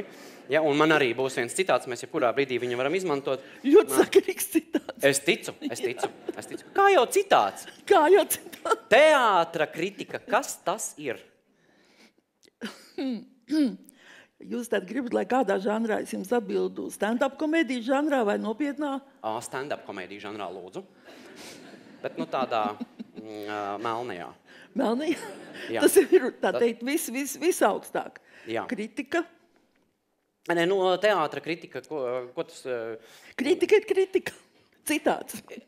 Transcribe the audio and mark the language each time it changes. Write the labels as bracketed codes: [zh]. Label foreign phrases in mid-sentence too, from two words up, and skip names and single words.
[lv] Ja, un man arī būs viens citāts, mēs jebkurā brīdī viņu varam izmantot. Ļoti sakarīgs citāts. Es ticu. Kā jau citāts? Kā jau citāts? Teātra kritika, kas tas ir? Jūs tad gribat, lai kādā žanrā es jums atbildu stand-up komēdiju žanrā vai nopietnā? Stand-up komēdiju žanrā lūdzu. Bet nu tādā melnajā. Melnajā? Jā. Tas ir, tā teikt, visaugstāk. Jā. Kritika? Nē, nu, teātra kritika, ko tas... Kritika ir kritika. Citāts.